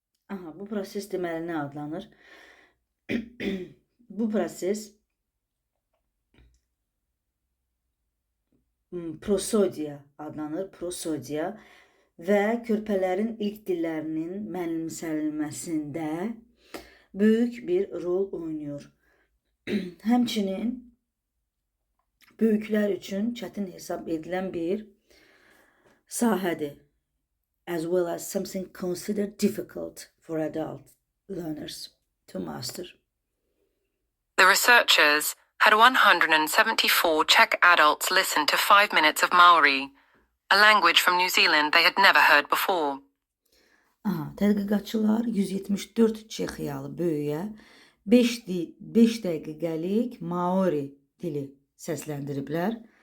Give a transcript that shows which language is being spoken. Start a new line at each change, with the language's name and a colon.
Azerbaijani: Aha, bu proses deməli nə adlanır? Bu proses prosodiya adlanır, prosodiya və körpələrin ilk dillərinin mənimsənilməsində böyük bir rol oynuyor. Həmçinin böyüklər üçün çətin hesab edilən bir sahədir.
English: As well as something considered difficult for adult learners to master. The researchers had 174 Czech adults listen to 5 minutes of Maori, a language from New Zealand they had never heard before.
Azerbaijani: Aha, tədqiqatçılar 174 Çexiyalı böyüyə 5 dəqiqəlik Maori dili səsləndiriblər.